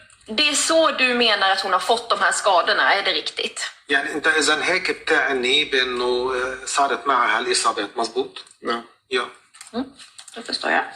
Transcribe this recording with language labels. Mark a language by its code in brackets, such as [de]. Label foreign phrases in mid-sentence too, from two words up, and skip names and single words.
[sv] det är så du menar att hon har fått de här skadorna, är det riktigt? [ar] يعني انت اذا هيك بتعني بانه صارت معها هالاصابات مزبوط؟ نعم. [sv] Ja, Då förstår jag.